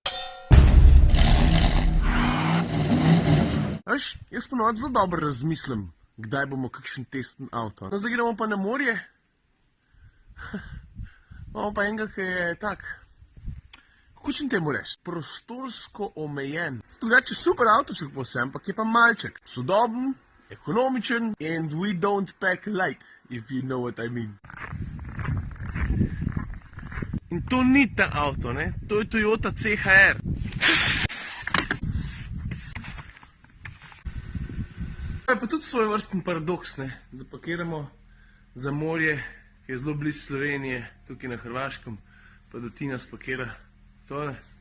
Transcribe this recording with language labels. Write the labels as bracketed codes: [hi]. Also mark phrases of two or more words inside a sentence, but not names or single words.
[sl] Veš, jaz ponovadi zelo dobro razmislim, kdaj bomo kakšen testen avto. No, zdaj gremo pa na morje. Imamo pa enega, ki je tak, kako če temu reči, prostorsko omejen. Drugače super avtoček po vsem, ampak je pa malček. Sodoben, ekonomičen [en] and we don't pack light, if you know what I mean. [sl] In to ni ta avto, ne? To je Toyota CHR. To je pa tudi svoj vrsten paradoks, ne? Da pakiramo za morje, ki je zelo blizu Slovenije, tukaj na Hrvaškem, pa da ti nas pakira tole.